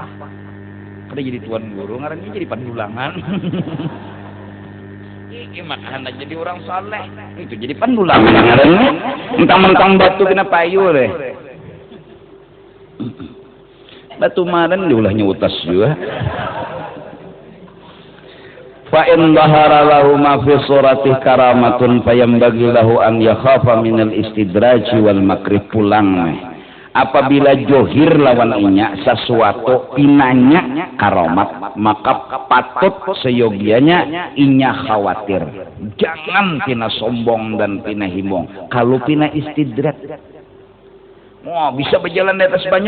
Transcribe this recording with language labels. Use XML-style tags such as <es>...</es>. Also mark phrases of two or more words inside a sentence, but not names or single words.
<bjn>Kada jadi tuan guru, ngarannya jadi pandulangan. Makan aja jadi orang soleh. Itu jadi pandulangan ngarannya. Mentang-mentang batu kena payu deh. Batu maran diulahnya utas juga.</bjn> <ar>فإن ظهر له ما في صورة كرامة فينبغي له أن يخاف من الاستدراج والمكر pulang.</ar> <bjn>Apabila johir lawan inya sesuatu pinanya karamat, maka patut seyogianya inya khawatir. Jangan pina sombong dan pina himbong. Kalau pina istidrat, bisa berjalan di atas banyu.</bjn>